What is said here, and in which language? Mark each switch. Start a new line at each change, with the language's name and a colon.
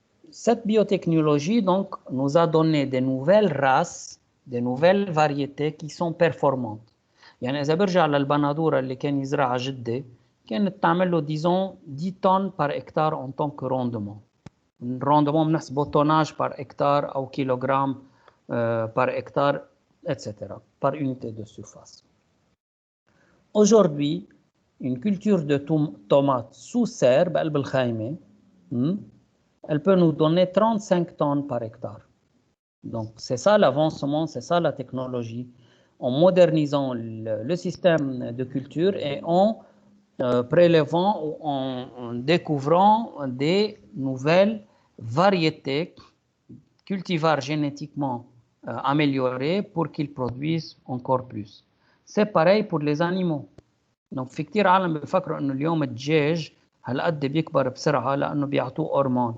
French: Cette biotechnologie donc, nous a donné des nouvelles races, des nouvelles variétés qui sont performantes.
Arabic: يعني إذا برجع للبندورة اللي كان يزرعها جدي كانت تعمل له
French: disons 10 tonnes par hectare en tant que rendement. Rendement
Arabic: بنحسبه
French: tonnage par hectare ou kilogramme par hectare, etc. par unité de surface. Aujourd'hui, une culture de tomates sous serre
Arabic: بقلب الخايمة
French: elle peut nous donner 35 tonnes par hectare. Donc, c'est ça l'avancement, c'est ça la technologie. En modernisant le système de culture et en prélevant ou en découvrant des nouvelles variétés cultivars génétiquement améliorés pour qu'ils produisent encore plus. C'est pareil pour les animaux.
Arabic: Donc, في كتير عالم بيفكروا إنه اليوم الدجاج هالقد بيكبر بسرعة لأنه بيعطوه هرمون.